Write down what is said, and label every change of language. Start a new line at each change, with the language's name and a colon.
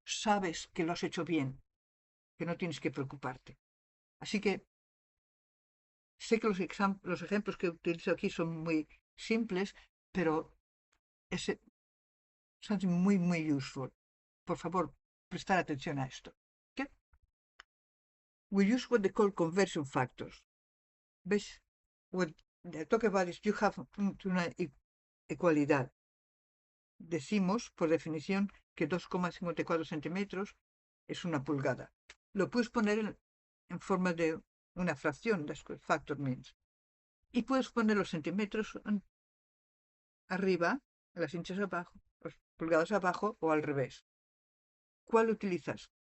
Spanish: Sabes que lo has hecho bien, que no tienes que preocuparte. Así que sé que los ejemplos que utilizo aquí son muy simples, pero son muy, muy useful. Por favor, prestar atención a esto. ¿Qué?
English: We use what they call conversion factors. ¿Ves? What they talk about is you have
Spanish: una ecualidad. Decimos, por definición, que 2,54 centímetros es una pulgada. Lo puedes poner en forma de una fracción, factor means. Y puedes poner los centímetros arriba, las inches abajo, las pulgadas abajo o al revés. ¿Cuál utilizas?